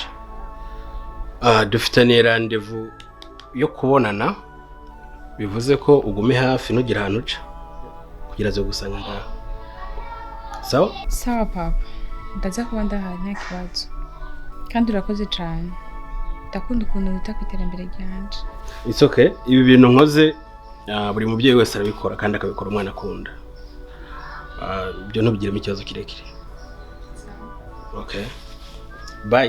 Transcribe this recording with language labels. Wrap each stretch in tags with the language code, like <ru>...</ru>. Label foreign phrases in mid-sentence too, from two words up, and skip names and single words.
<rn>Dufitaniye rendezvous yo kubonana. Bivuze ko ugume hafi nugira ahantu uca kugira zo gusanga ngaho. Sawa? Sawa papa. Ndaza kuba ndahari nta kibazo. Kandi urakoze cyane. Ndakunda ukuntu wita ku iterambere ryanje.</rn> <en>It's okay.</en> <rn>Ibi bintu nkoze buri mubyeyi wese arabikora kandi akabikora umwana akunda. Byo ntubigiremo ikibazo kirekire.</rn> <en>Okay. Bye.</en>